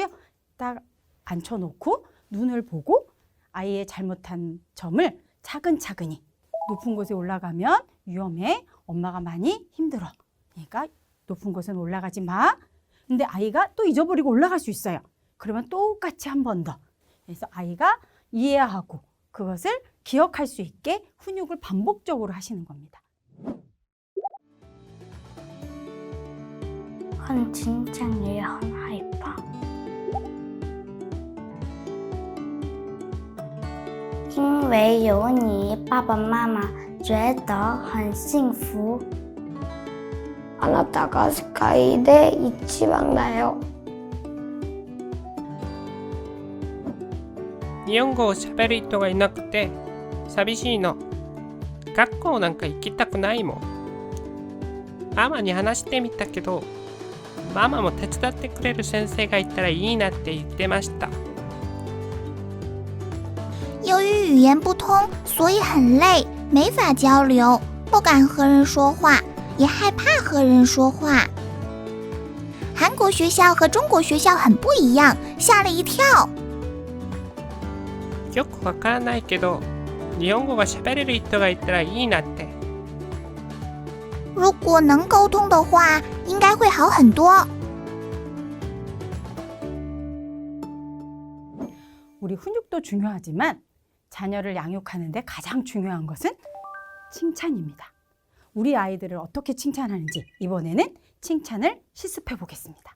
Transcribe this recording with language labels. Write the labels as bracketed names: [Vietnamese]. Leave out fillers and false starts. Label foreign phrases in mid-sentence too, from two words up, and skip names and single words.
[Korean] 딱 앉혀놓고 눈을 보고 아이의 잘못한 점을 차근차근히 높은 곳에 올라가면 위험해. 엄마가 많이 힘들어. 그러니까 높은 곳은 올라가지 마. 근데 아이가 또 잊어버리고 올라갈 수 있어요. 그러면 똑같이 한 번 더. 그래서 아이가 이해하고 그것을 기억할 수 있게 훈육을 반복적으로 하시는 겁니다. [Chinese] 很紧张也很害怕，因为有你，爸爸妈妈觉得很幸福。 [Japanese] あなたが世界で一番だよ。日本語を喋る人がいなくて寂しいの。学校なんか行きたくないもん。ママに話してみたけど、ママも手伝ってくれる先生がいたらいいなって言ってました。 [Chinese] 由于语言不通，所以很累，没法交流，不敢和人说话，也害怕和人说话。韩国学校和中国学校很不一样，吓了一跳。 [Japanese] よくわからないけど、日本語が喋れる人がいたらいいなって。 [Chinese] 如果能沟通的话，应该会好很多。 [Korean] 우리 훈육도 중요하지만 자녀를 양육하는데 가장 중요한 것은 칭찬입니다. 우리 아이들을 어떻게 칭찬하는지 이번에는 칭찬을 실습해 보겠습니다.